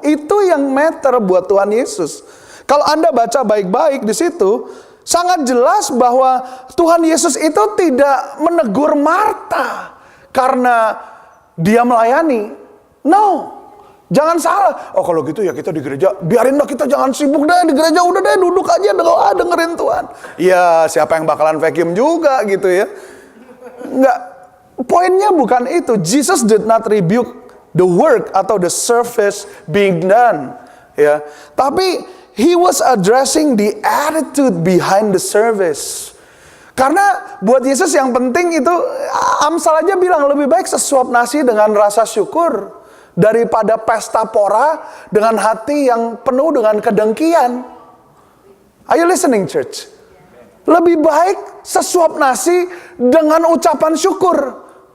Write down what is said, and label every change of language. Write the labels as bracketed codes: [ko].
[id] Itu yang matter buat Tuhan Yesus. Kalau Anda baca baik-baik di situ, sangat jelas bahwa Tuhan Yesus itu tidak menegur Marta karena dia melayani. No, jangan salah. Oh kalau gitu ya kita di gereja, biarin dah kita jangan sibuk deh di gereja. Udah deh duduk aja dengerin Tuhan. Ya siapa yang bakalan vacuum juga gitu ya. Enggak. Poinnya bukan itu. [en] Jesus did not rebuke the work atau the service being done, ya. Tapi he was addressing the attitude behind the service. [id] Karena buat Yesus yang penting itu, Amsal aja bilang lebih baik sesuap nasi dengan rasa syukur daripada pesta pora dengan hati yang penuh dengan kedengkian. [en] Are you listening, church? [id] Lebih baik sesuap nasi dengan ucapan syukur.